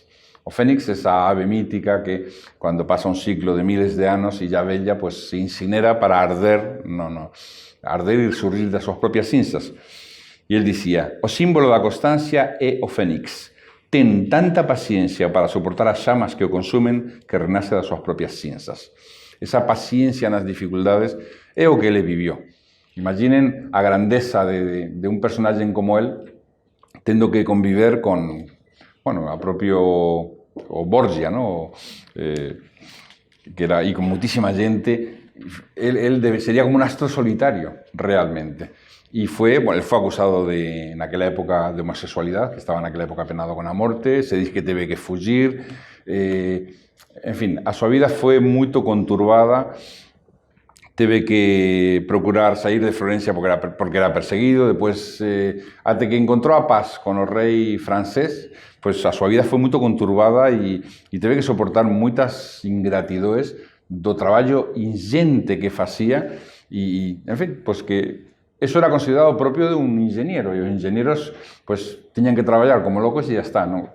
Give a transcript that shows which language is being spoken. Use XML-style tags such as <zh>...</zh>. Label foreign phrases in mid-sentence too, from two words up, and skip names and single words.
<gl>O fénix,</gl> <es>esa ave mítica que cuando pasa un ciclo de miles de</es> <gl>anos e ya bella, pues se incinera para arder, arder e surgir das súas propias cinzas. E ele dicía, o símbolo da constancia é o fénix. Ten tanta paciencia para soportar as chamas que o consumen que renace das súas propias cinzas. Esa paciencia nas dificultades é o que ele vivió.</gl> <es>Imaginen a grandeza de un personaje como él</es> <gl>tendo que conviver con,</gl> <es>bueno, a propio Borgia, ¿no? Que era, y con muchísima gente. Él sería como un astro solitario, realmente. Y él fue acusado en aquella época de homosexualidad, que estaba en aquella época penado con la muerte, se dice que</es> <gl>teve que fugir, en fin, a súa vida foi moito conturbada, teve que procurar sair de Florencia porque era perseguido, despois, até que encontrou a paz con o rei francés, pois a súa vida foi moito conturbada e teve que soportar moitas ingratidões do traballo ingente que facía e, en fin, pois que eso era considerado</gl> <es>propio de un ingeniero</es> <gl>e os ingenieros pues tiñan que traballar como locos e ya está, non?</gl>